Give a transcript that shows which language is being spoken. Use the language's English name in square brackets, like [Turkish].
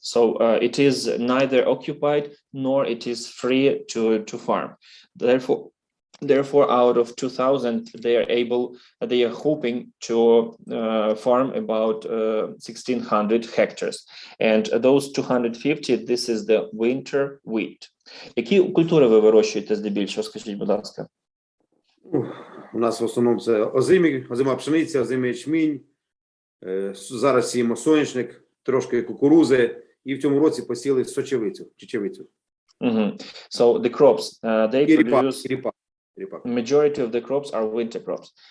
[English] So it is neither occupied nor it is free to farm. Therefore, out of 2,000, they are hoping to farm about 1,600 hectares. And those 250, this is the winter wheat. [Ukrainian] Які культури ви вирощуєте здебільшого, скажіть, будь ласка? У нас в основному це озима пшениця, озимий ячмінь. Зараз сіємо соняшник, трошки кукурузи. І в цьому році посіяли сочевицю, чечевицю. [English] So the crops, they produce... [Ukrainian] Ріпак. [English] Majority of the crops are winter crops.